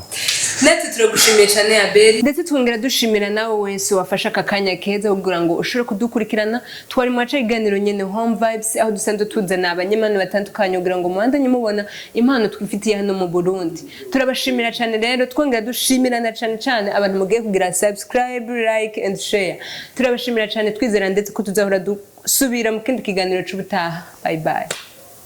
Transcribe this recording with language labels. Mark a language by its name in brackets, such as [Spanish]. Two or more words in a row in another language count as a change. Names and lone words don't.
[Rundi] Nati turagushimiye cyane Abel ndetse twongera dushimira nawe wese wafasha akanya keza kugira ngo ushobore kudukurikirana twari mu aca iganiro nyene Home Vibes aho dusanzwe tuzana abanyemano batandukanye kugira ngo muhandanye mubona impano twifitiye hano mu Burundi. Turabashimira cyane rero twongera dushimirana cyane abantu mugiye kugira [English] subscribe like and share. [Rundi] Turabashimira cyane twizera ndetse ko tuzahora dusubira mu kindi kiganiro cy'ubutaha. [English] Bye bye.